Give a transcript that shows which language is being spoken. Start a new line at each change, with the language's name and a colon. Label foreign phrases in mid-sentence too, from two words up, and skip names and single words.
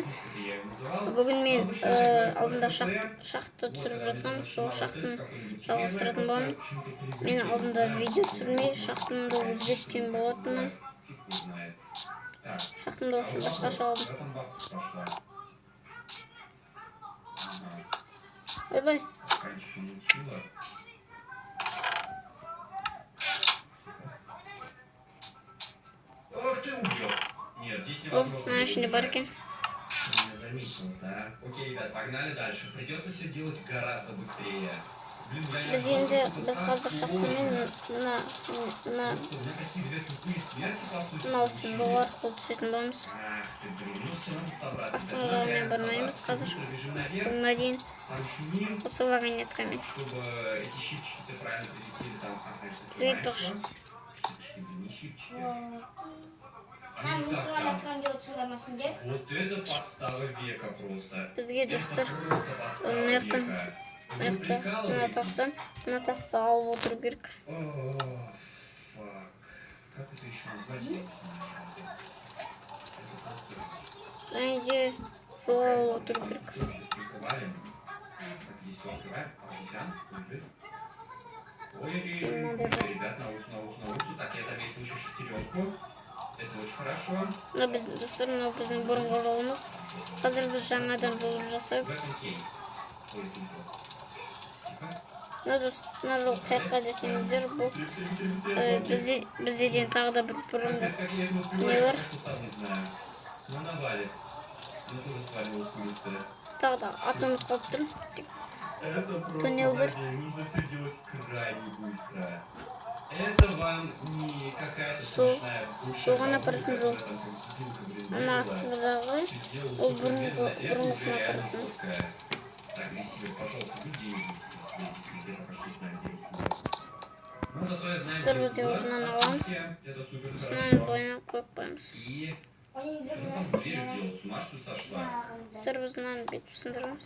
Kazakh: Бүгін мен алдында шахта түсіріп жатқанмын, сол шахтаны жалғастыратын боламын. Мен алдында видео түсірмей шахтамды өзгерткен болатынмын. Шахтамды вообще басқаша алдым. Ой-бай.
Russian: Ох ты убил. Нет, здесь невозможно. Наши барки. Заметил, да? Окей, ребят, погнали дальше. Придется все делать гораздо быстрее. Блин,
Kazakh: Біз енді қазір шахтамен мына үшін жол арқылы түсетін боламыз. Астыңғы жағымен бармаймыз қазір. Соңына дейін осы вагонеткамен. Бізге айтпақшы.
Russian: Вот это подстава века просто.
Kazakh: Бізге достар мына тасты алып отыру керек. Және де жол алып отыру керек.
Russian: Ребят, на ус. Так, я заметил еще шестеренку. Это очень хорошо.
Kazakh: Достар, мынау біздің бұрынғы жолымыз. Қазір біз жаңадан жол жасап. Мына жол қайыққа десеңіздер, бұл біздеден тағы да бір бұрынғы не бар. Тағы да атын ұмытып қалып тұрмын. Туннел бар.
Russian: Это вам не какая-то смешная
Kazakh: соған апаратын жол. Ана астыңғыдағы ол бұрынғысына апаратын. Достар, біз ұшынан аламыз. Ұшынан бойына қойып қойымыз. Достар, біз ұшынан бетіп сындырамыз.